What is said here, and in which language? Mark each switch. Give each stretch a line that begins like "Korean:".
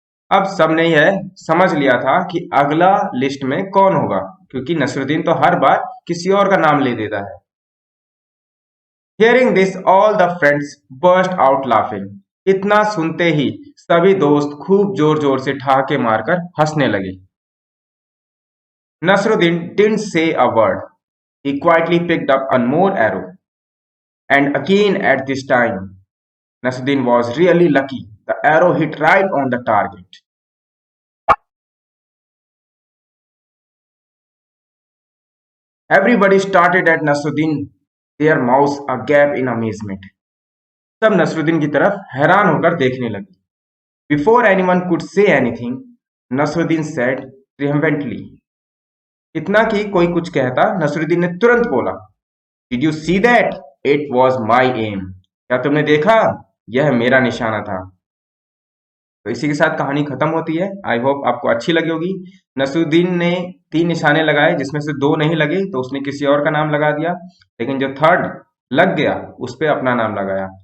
Hindi: अब सबने यह समझ लिया था कि अगला लिस्ट में कौन होगा, क्योंकि नसरुद्दीन तो हर बार किसी और का नाम ले देता है.
English: Hearing this, all the friends burst out laughing.
Hindi: इतना सुनते ही सभी दोस्त खूब जोर जोर से ठहाके मारकर हंसने लगे.
English: Nasruddin didn't say a word. He quietly picked up one more arrow. And again at this time, Nasruddin was really lucky. The arrow hit right on the target. Everybody started at Nasruddin, their mouths agape in amazement.
Hindi: सब नसरुद्दीन की तरफ हैरान होकर देखने लगे.
English: Before anyone could say anything, Nasruddin said triumphantly.
Hindi: इतना कि कोई कुछ कहता, नसरुद्दीन ने तुरंत बोला,
English: Did you see that? It was my aim.
Hindi: क्या तुमने देखा? यह मेरा निशाना था. तो इसी के साथ कहानी खत्म होती है.
English: I hope
Hindi: आपको अच्छी लगी होगी. नसरुद्दीन ने 3 निशाने लगाए, जिसमें से 2 नहीं लगे तो उसने किसी और का नाम लगा दिया, लेकिन जो थर्ड लग गया उस पे अपना नाम लगाया.